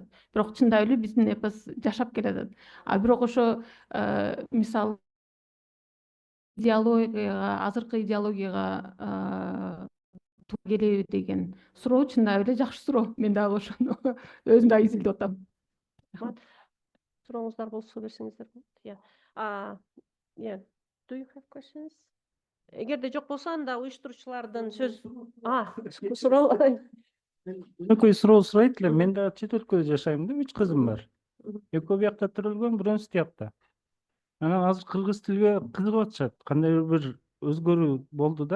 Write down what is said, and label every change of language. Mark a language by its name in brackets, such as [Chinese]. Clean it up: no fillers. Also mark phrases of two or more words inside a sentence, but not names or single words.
[Kyrgyz] Бирок чындап эле биздин эпос жашап келатат. А бирок ошо мисалы идеологияга, азыркы идеологияга туура келеби деген суроо чындап эле жакшы суроо. Мен дагы ошону өзүм дагы изилдеп атам. Сурооңуздар болсо берсеңиздер болот. [English] Do you have questions? [Kyrgyz] Эгерде жок болсо, анда уюштуруучулардын сөз суроо. Экөө суроо сурайт эле. Мен да чет өлкөдө жашайм да, 3 кызым бар. Экөө биякта төрөлгөн, бирөөсү тиякта. Анан азыр кыргыз тилге кызыгып атышат. Кандай бир өзгөрүү болду да.